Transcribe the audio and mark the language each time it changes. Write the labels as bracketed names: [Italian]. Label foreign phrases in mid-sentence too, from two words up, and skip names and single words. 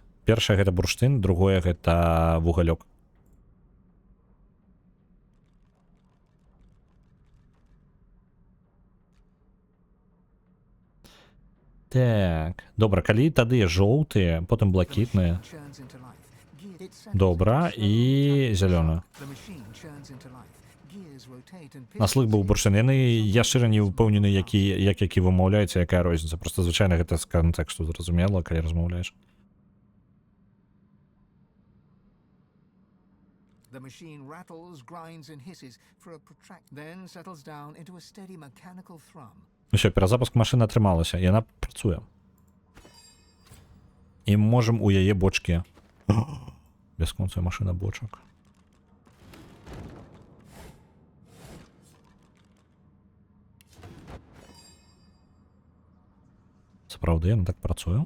[Belarusian] Першае гэта бурштын, другое гэта вугалёк. Так, добра, калі тады жоўтыя, потым блакітныя. [English] Churns into life. It settles [Belarusian] Добра, [English] into a slow [Belarusian] і [English] metallic [Belarusian] зялёна. [English] The machine churns into life. Gears rotate and [Belarusian] На слых быў бурштын. Я шчыра не ўпэўнены, які вымаўляецца, якая розніца. Просто звычайна гэта з кантэксту зразумела, калі размаўляеш. [English] The machine rattles, grinds, and hisses for a protract, then settles down into a steady mechanical thrum. [Belarusian] Усё, перазапуск машыны атрымалася, яна працуе. І можам у яе бочкі. Бясконцая машына бочак. Сапраўды, яна так працуе.